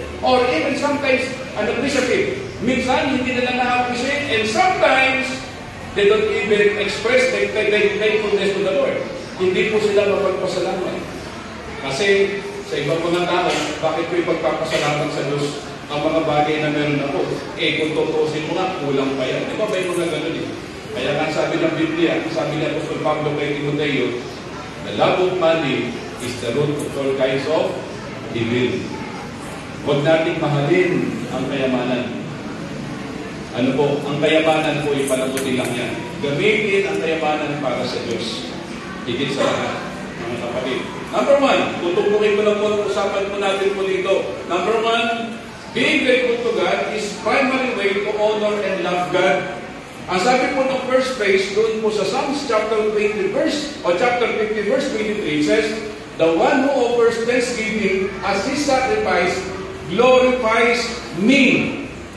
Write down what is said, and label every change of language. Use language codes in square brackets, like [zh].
[en] Or even sometimes, unappreciative. [tl] Minsan, hindi nila na-appreciate, [en] and sometimes, they don't even express their thankfulness to the Lord. [tl] Hindi po sila mapagpasalamat. Kasi, sa ibang mga tao, bakit ko ipagpapasalamat sa Diyos ang mga bagay na meron ako? Kung tutuusin mo nga, kulang pa yan. Di ba may mga ganun Kaya nga sabi ng Biblia, sabi ni Apostol Pablo kay Timoteo, [en] the love of money is the root of all kinds of evil. [tl] Huwag nating mahalin ang kayamanan. Ano po? Ang kayamanan po ay panabuti lang yan. Gamitin ang kayamanan para sa Diyos. Higit sa lahat, mga kapatid. Number one, tutubukin ko lang po, usapan po natin po dito. [en] Number one, being grateful to God is primary way to honor and love God. [tl] Ang sabi po ng first phrase, doon po sa [en] Psalms chapter 50 verse 23, says, the one who offers thanksgiving as his sacrifice glorifies me.